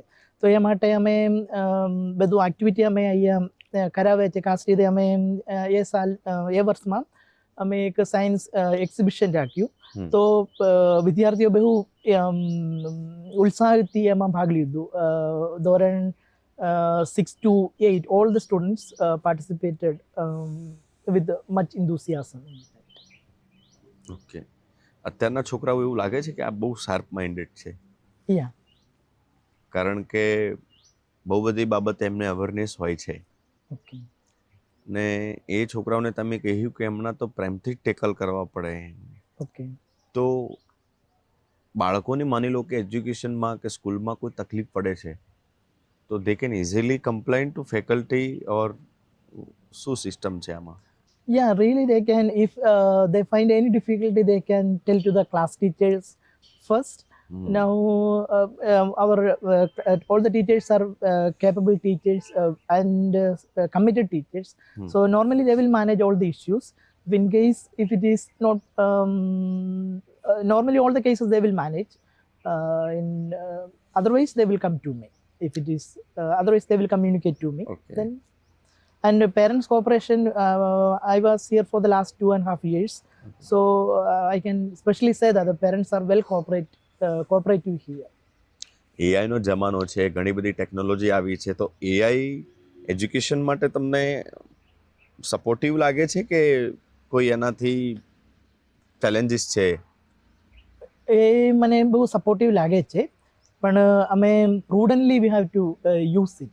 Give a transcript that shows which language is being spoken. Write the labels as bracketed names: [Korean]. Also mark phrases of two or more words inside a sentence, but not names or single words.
[Gujarati] તો એ માટે અમે બધું એક્ટિવિટી અમે અહીંયા કરાવે છે. ખાસ રીતે અમે એ વર્ષમાં અમે એક [English] science exhibition [Gujarati] રાખ્યું. તો વિદ્યાર્થીઓ બહુ ઉત્સાહથી એમાં ભાગ લીધું. [English] ધોરણ 6 to 8 all the students participated with much enthusiasm. [Gujarati] ઓકે. અત્યારના છોકરાઓ એવું લાગે છે કે આ બહુ [English] sharp minded [Gujarati] છે? [English] યા. [Gujarati] કારણ કે બહુ બધી બાબતે એમને અવેરનેસ હોય છે. ઓકે. ને એ છોકરાઓને તમે કહ્યું કે એમના તો પ્રેમથી જ ટેકલ કરવા પડે. ઓકે. તો બાળકોને માની લો કે એજ્યુકેશનમાં કે સ્કૂલમાં કોઈ તકલીફ પડે છે, તો [English] they can easily complain to faculty, or [Gujarati] શું સિસ્ટમ છે આમાં? [English] Yeah, really they can, if they find any difficulty, they can tell to the class teachers first. Now all the teachers are capable teachers and committed teachers. So normally they will manage all the issues. In case if it is not normally all the cases they will manage. Otherwise they will come to me. If it is otherwise they will communicate to me. Okay. Then and parents cooperation, I was here for the last 2.5 years. So I can especially say that the parents are well cooperative here. [Gujarati] એઆઈનો જમાનો છે, ઘણી બધી ટેકનોલોજી આવી છે, તો [English] AI education [Gujarati] માટે તમને સપોર્ટિવ લાગે છે કે કોઈ એનાથી ચેલેન્જીસ છે? એ મને બહુ સપોર્ટિવ લાગે છે, પણ અમે [English] prudently we have to use it.